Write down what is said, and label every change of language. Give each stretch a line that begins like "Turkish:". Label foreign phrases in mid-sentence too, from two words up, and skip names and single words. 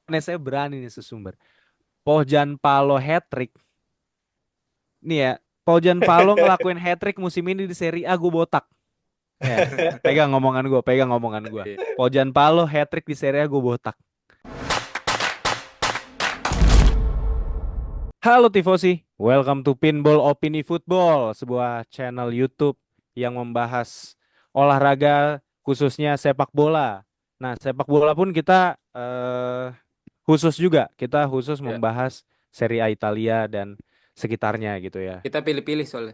Indonesian: Nih saya berani nih sesumber. Pojan Palo hat-trick. Nih ya, Pojan Palo ngelakuin hat-trick musim ini di Serie A gue botak. Ya, pegang omongan gue. Iya. Pojan Palo hat-trick di Serie A gue botak. Halo Tifosi,
English: welcome to
Indonesian: Pinball Opini Football, sebuah channel YouTube yang membahas olahraga khususnya sepak bola. Nah, sepak bola pun kita khusus juga, kita khusus Ya, membahas Serie A Italia dan sekitarnya gitu ya. kita pilih-pilih soalnya.